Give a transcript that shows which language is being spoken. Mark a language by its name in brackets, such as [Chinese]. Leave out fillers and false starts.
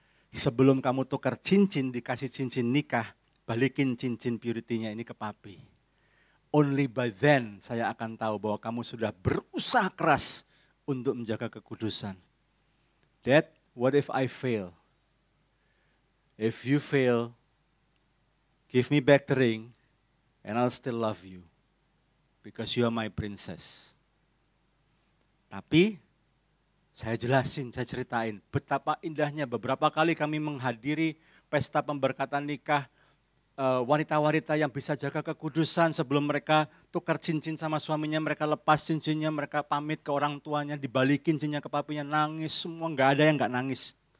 [Indonesian] Sebelum kamu tukar cincin, dikasih cincin nikah, balikin cincin purity-nya ini ke papi. [English] Only by then [Indonesian] saya akan tahu bahwa kamu sudah berusaha keras untuk menjaga kekudusan. [English] Dad, what if I fail? If you fail, give me back the ring and I'll still love you. Because you are my princess. [Indonesian] Tapi saya jelasin, saya ceritain betapa indahnya beberapa kali kami menghadiri pesta pemberkatan nikah wanita-wanita yang bisa jaga kekudusan sebelum mereka tukar cincin sama suaminya, mereka lepas cincinnya, mereka pamit ke orang tuanya, dibalikin cincinnya ke papinya, nangis semua, nggak ada yang nggak nangis.